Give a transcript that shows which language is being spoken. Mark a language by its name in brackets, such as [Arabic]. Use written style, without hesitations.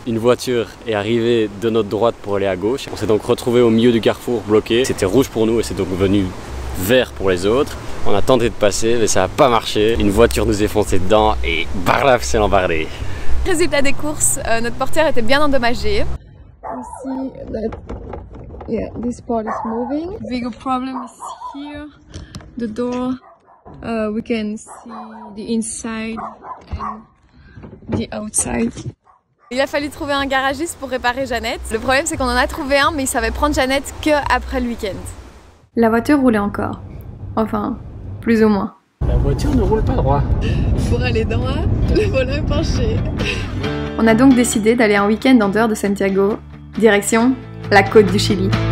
[French] Une voiture est arrivée de notre droite pour aller à gauche. On s'est donc retrouvé au milieu du carrefour bloqué. C'était rouge pour nous et c'est donc devenu vert pour les autres. On a tenté de passer mais ça n'a pas marché. Une voiture nous est foncée dedans et barlaf c'est l'embardé. Résultat des courses, notre portière était bien endommagée. [English] You see that, yeah, this part is moving. Bigger problem is here. The door, we can see the inside and the outside. [French] Il a fallu trouver un garagiste pour réparer Jeannette. Le problème c'est qu'on en a trouvé un mais il savait prendre Jeannette que après le week-end. La voiture roulait encore. Enfin, plus ou moins. La voiture ne roule pas droit. Pour aller droit, le volant est penché. On a donc décidé d'aller un week-end en dehors de Santiago, direction la côte du Chili.